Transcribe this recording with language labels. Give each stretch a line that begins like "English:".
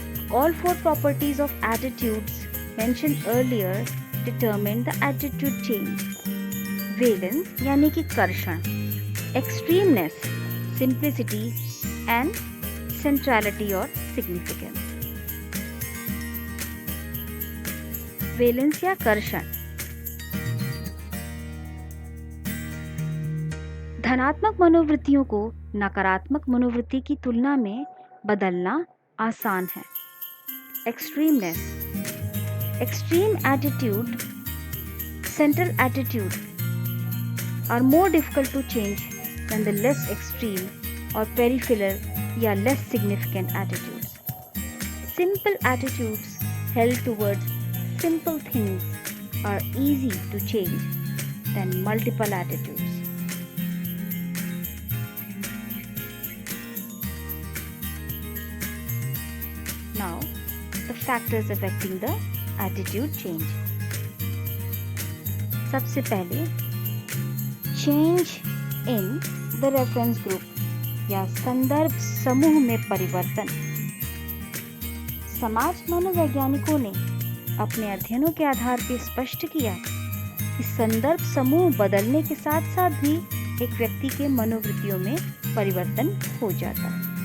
English: All four properties of attitudes mentioned earlier determine the attitude change. Valence
Hindi: यानी कि कर्षण,
English: extremeness, simplicity and centrality or significance.
Hindi: Valence या कर्षण। धनात्मक मनोवृत्तियों को नकारात्मक मनोवृत्ति की तुलना में बदलना आसान है।
English: Extremeness, extreme attitude, central attitude are more difficult to change than the less extreme or peripheral या less significant attitudes. Simple attitudes held towards simple things are easy to change than multiple attitudes. Now, the factors affecting the attitude change.
Hindi: सबसे पहले
English: change in the reference group
Hindi: या संदर्भ समूह में परिवर्तन। समाज मनोवैज्ञानिकों ने अपने अध्ययनों के आधार पर स्पष्ट किया कि संदर्भ समूह बदलने के साथ साथ भी एक व्यक्ति के मनोवृत्तियों में परिवर्तन हो जाता है।